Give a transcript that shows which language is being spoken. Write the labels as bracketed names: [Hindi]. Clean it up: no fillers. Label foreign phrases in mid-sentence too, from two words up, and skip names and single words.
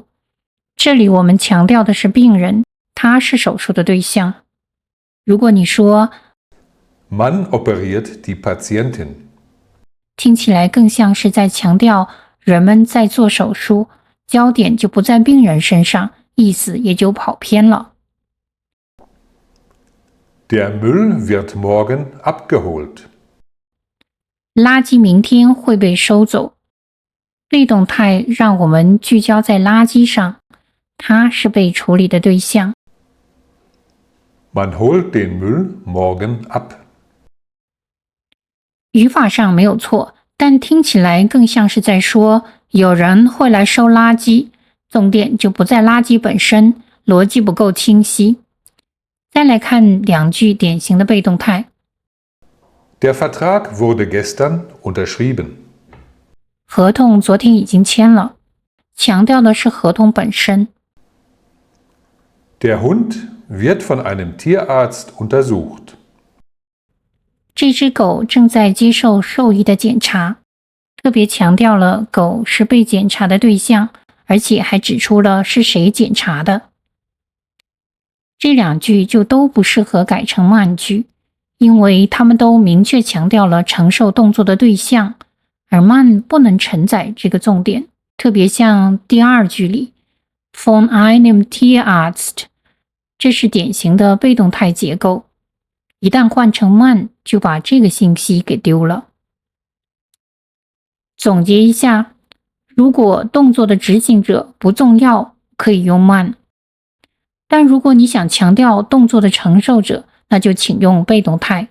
[Chinese] 这里我们强调的是病人，他是手术的对象。如果你说 [German] Man operiert die Patientin. [Chinese] 听起来更像是在强调人们在做手术，焦点就不在病人身上，意思也就跑偏了。 [German] Der Müll wird morgen abgeholt. [Chinese] 垃圾明天会被收走。被动态让我们聚焦在垃圾上，它是被处理的对象。 [German] Man holt den Müll morgen ab. [Chinese] 语法上没有错，但听起来更像是在说有人会来收垃圾，重点就不在垃圾本身，逻辑不够清晰。再来看两句典型的被动态。 [German] Der Vertrag wurde gestern unterschrieben. [Chinese] 合同昨天已经签了，强调的是合同本身。 [German] Der Hund wird von einem Tierarzt untersucht. [Chinese] 这只狗正在接受兽医的检查，特别强调了狗是被检查的对象，而且还指出了是谁检查的。这两句就都不适合改成慢句，因为它们都明确强调了承受动作的对象，而慢不能承载这个重点。特别像第二句里 [German] von einem Tierarzt， [Chinese] 这是典型的被动态结构，一旦换成慢，就把这个信息给丢了。总结一下，如果动作的执行者不重要，可以用慢。但如果你想强调动作的承受者，那就请用被动态。